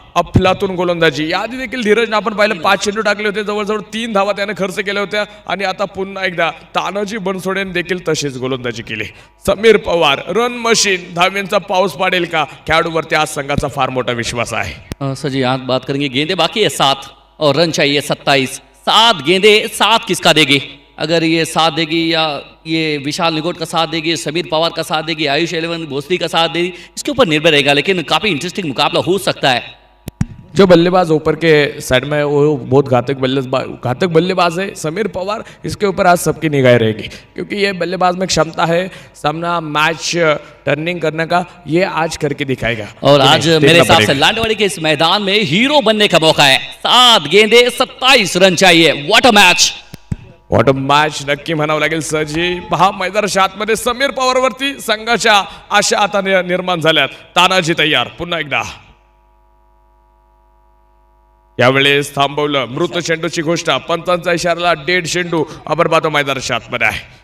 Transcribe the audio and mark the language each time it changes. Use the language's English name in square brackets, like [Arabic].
[Marathi] अफलातून गोलंदाजी. याआधी देखील धीरजने आपण पाहिलं 5 चेंडू टाकले होते, जवळजवळ 3 धावा त्याने खर्च केल्या होत्या. आणि आता पुन्हा एकदा तानाजी बनसोडेने देखील तशीच गोलंदाजी केली. समीर पवार रन मशीन, धाव्यांचा पाऊस पाडेल का? खेळाडूवरती आज संघाचा फार मोठा विश्वास आहे. [Hindi] सर जी आज बात करेंगे, गेंदे बाकी है 7 और रन चाहिए 27. 7 गेंदे 7 किसका देगी? अगर ये साथ देगी या ये विशाल निगोट का साथ देगी, समीर पवार का साथ देगी, आयुष एलेवन भोसले का साथ देगी, इसके ऊपर निर्भर रहेगा। लेकिन काफ़ी इंटरेस्टिंग मुकाबला हो सकता है। जो बल्लेबाज ऊपर के साइड में वो बहुत घातक बल्लेबाज है समीर पवार। इसके ऊपर आज सबकी निगाहें रहेगी क्योंकि ये बल्लेबाज में क्षमता है सामना मैच टर्निंग करने का, ये आज करके दिखाएगा। और आज मेरे हिसाब से लांडेवाड़ी के इस मैदान में हीरो बनने का मौका है। 7 गेंदे 27 रन चाहिए। [English] what a match, what a match [Marathi] नक्की म्हणावं लागेल सरजी। पहा मैदानाच्या आतमध्ये समीर पवारवरती संघाच्या आशा आता निर्माण झाल्यात। तानाजी तयार पुन्हा एकदा, यावेळेस थांबवलं मृत चेंडूची गोष्ट, पंचांचा इशाराला डेड चेंडू आपण पाहतो मैदानाच्या आतमध्ये आहे।